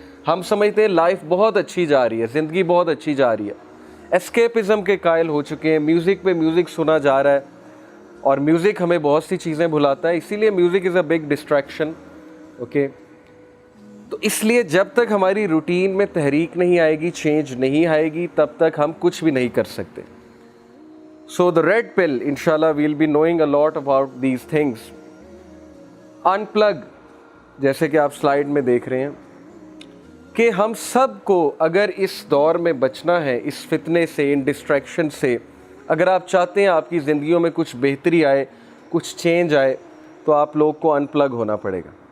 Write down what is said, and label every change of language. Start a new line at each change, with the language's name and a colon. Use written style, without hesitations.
Urdu: ہم سمجھتے ہیں لائف بہت اچھی جا رہی ہے, زندگی بہت اچھی جا رہی ہے, اسکیپزم کے قائل ہو چکے ہیں, میوزک پہ میوزک سنا جا رہا ہے, اور میوزک ہمیں بہت سی چیزیں بھلاتا ہے, اسی لیے
English: Music is a big distraction.
Urdu: Okay, تو اس لیے جب تک ہماری روٹین میں تحریک نہیں آئے گی, چینج نہیں آئے گی, تب تک ہم کچھ بھی نہیں کر سکتے.
English: So the red pill, inshallah we'll be knowing a lot about these things.
Urdu: Unplug, جیسے کہ آپ سلائیڈ میں دیکھ رہے ہیں کہ ہم سب کو اگر اس دور میں بچنا ہے, اس فتنے سے, ان ڈسٹریکشن سے, اگر آپ چاہتے ہیں آپ کی زندگیوں میں کچھ بہتری آئے, کچھ چینج آئے, تو آپ لوگ کو انپلگ ہونا پڑے گا.